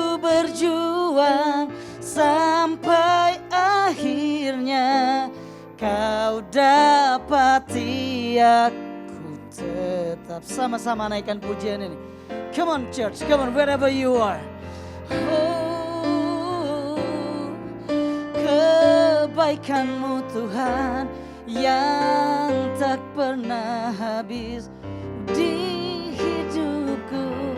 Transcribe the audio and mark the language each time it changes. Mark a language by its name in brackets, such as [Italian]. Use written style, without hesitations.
[Indonesian] berjuang sampai akhirnya kau dapati aku tetap. Sama-sama naikkan pujian ini. [English] Come on church, come on wherever you are. [Indonesian] Oh, kebaikanmu Tuhan yang tak pernah habis di hidupku.